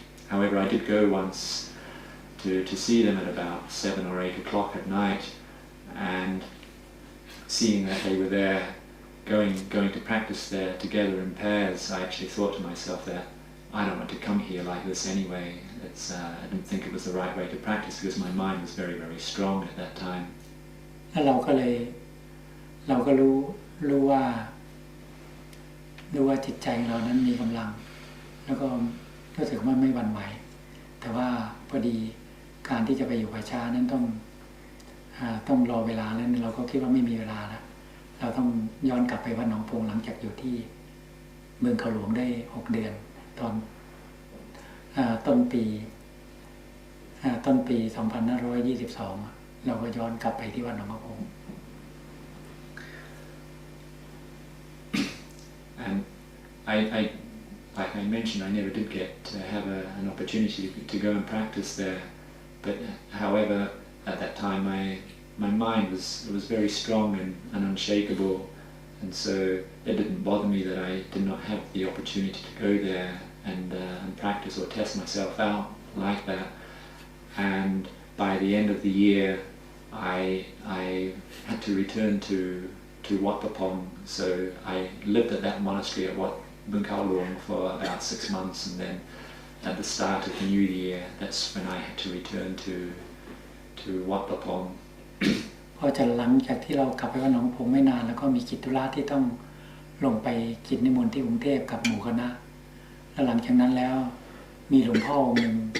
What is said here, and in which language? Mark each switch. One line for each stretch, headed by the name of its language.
English: However, I did go once to see them at about 7 or 8 o'clock at night, and seeing that they were there going to practice there together in pairs, I actually thought to myself that I don't want to come here like this anyway. I didn't think it was the right way to practice because my mind was very, very strong at that time.
Thai: แล้วเราก็รู้ว่าจิตใจของเรานั้นมีกำลังแล้วก็รู้สึกว่าไม่หวั่นไหวแต่ว่าพอดีการที่จะไปอยู่ป่าช้านั้นต้องรอเวลาแล้วเราก็คิดว่าไม่มีเวลาแล้วเราต้องย้อนกลับไปวัดหนองโพงหลังจากอยู่ที่เมืองเขาหลวงได้6 เดือนตอนต้นปี2522เราก็ย้อนกลับไปที่วัดหนองโพง
English: And like I mentioned, I never did get to have an opportunity to go and practice there. But however, at that time, my mind was very strong and unshakable, and so it didn't bother me that I did not have the opportunity to go there and practice or test myself out like that. And by the end of the year, I had to return to Wat Papong, so I lived at that monastery at Wat Bun Khao Luang for about 6 months, and then at the start of the new year, that's when I had to return to Wat Papong.
Thai: พอจะหลังจากที่เรากลับไปวัดหนองโพงไม่นานแล้วก็มีกิจธุระที่ต้องลงไปกิจนิมนต์ที่กรุงเทพกับหมู่คณะแล้วหลังจากนั้นแล้วมีหลวงพ่อองค์หนึ่ง